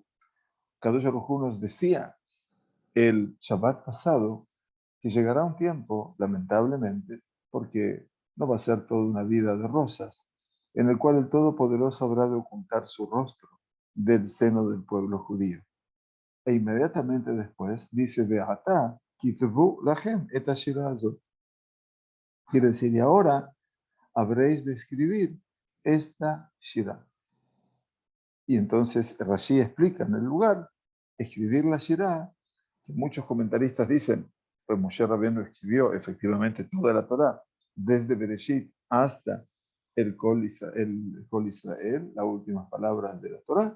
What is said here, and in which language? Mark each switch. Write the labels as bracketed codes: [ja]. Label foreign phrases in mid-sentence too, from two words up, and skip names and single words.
[he] קדוש ברוך הוא [es] nos decía el Shabbat pasado que llegará un tiempo, lamentablemente, porque no va a ser toda una vida de rosas, en el cual el Todopoderoso habrá de ocultar su rostro del seno del pueblo judío. E inmediatamente después dice, [he] ועתה כתבו לכם את השירה הזאת. [es] Quiere decir, y ahora habréis de escribir esta shirah. Y entonces Rashi explica en el lugar, escribir la shirah, que muchos comentaristas dicen, pues Moshe Rabbeinu escribió efectivamente toda la Torá, desde Bereshit hasta el [he] כל ישראל, [es] las últimas palabras de la Torá.